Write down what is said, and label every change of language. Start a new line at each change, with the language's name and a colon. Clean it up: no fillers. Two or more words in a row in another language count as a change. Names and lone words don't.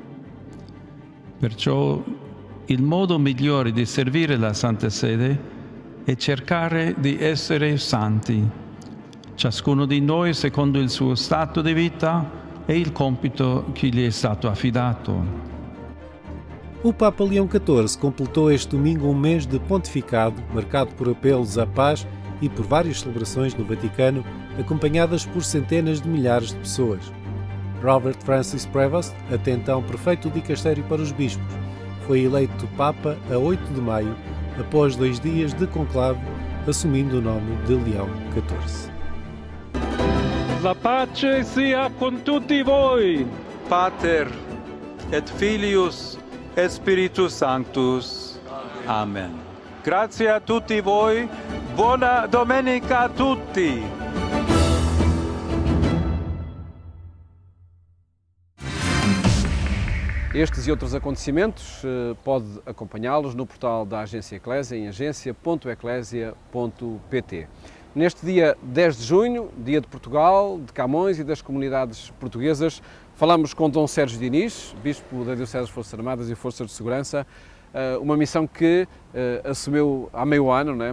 Italian: Perciò il modo migliore di servire la Santa Sede è cercare di essere santi, ciascuno di noi secondo il suo stato di vita e il compito che gli è stato affidato.
Portuguese: O Papa Leão XIV completou este domingo um mês de pontificado, marcado por apelos à paz e por várias celebrações no Vaticano, acompanhadas por centenas de milhares de pessoas. Robert Francis Prevost, até então prefeito do dicastério para os bispos, foi eleito Papa a 8 de maio, após 2 dias de conclave, assumindo o nome de Leão XIV.
Italian: La pace sia con tutti voi.
Latin: Pater et Filius et Spiritus Sanctus. Amen.
Italian: Grazie a tutti voi. Buona domenica a tutti.
Portuguese: Estes e outros acontecimentos pode acompanhá-los no portal da Agência Eclésia em agência.eclésia.pt. Neste dia 10 de junho, dia de Portugal, de Camões e das comunidades portuguesas, falamos com Dom Sérgio Diniz, Bispo da Diocese das Forças Armadas e Forças de Segurança, uma missão que assumiu há meio ano, não é?